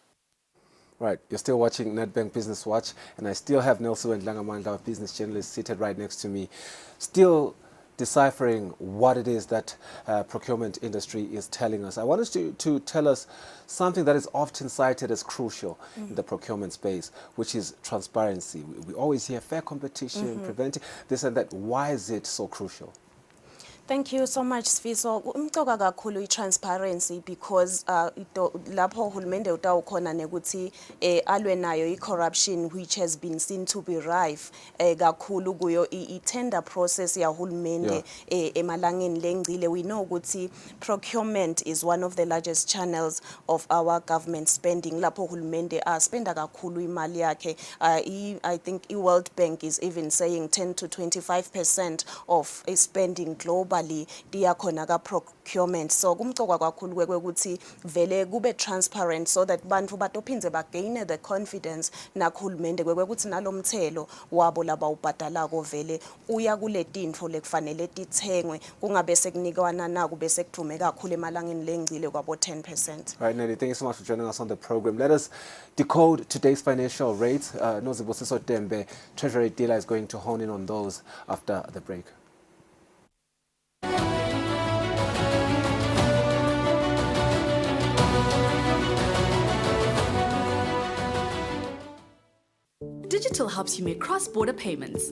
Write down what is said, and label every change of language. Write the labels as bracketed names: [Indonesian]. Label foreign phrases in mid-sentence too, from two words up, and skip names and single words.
[English] Right, you're still watching Nedbank Business Watch, and I still have Nelson Langamanda, our business journalist, seated right next to me, still deciphering what it is that procurement industry is telling us. I want us to tell us something that is often cited as crucial in the procurement space, which is transparency. We always hear fair competition, preventing this and that. Why is it so crucial? Thank you so much, [Swati] Sfiso. Umcoka kakhulu i-transparency because lapho uhulumende utawukhona nekuthi alwe nayo i-corruption [English] which has been seen to be rife [Swati] kakhulu kuyo i-tender process yahulumende emalangeni lengcile. [English] We know ukuthi procurement is one of the largest channels of our government spending. [Swati] Lapho uhulumende spenda kakhulu imali yakhe. [English] I think i-World Bank is even saying 10 to 25% of spending global [Swati] imali diyakhona ka [English] procurement. [Swati] So kumcokwa kakhulu kwekuthi vele kube transparent [English] so that [Swati] bantu batophinze bagain [English] the confidence [Swati] nakhulumende kwekuthi nalomthelo wabo laba ubhadalako vele uya kule tintfo lekufanele tithengwe kungabe sekunikwana naku bese kudume kakhulu emalangeni lengcile kwabo 10%. [English] Right, Nelly, thank you so much for joining us on the program. Let us decode today's financial rates. Nozibosiso Tembe, Treasury dealer, is going to hone in on those after the break. Digital helps you make cross-border payments.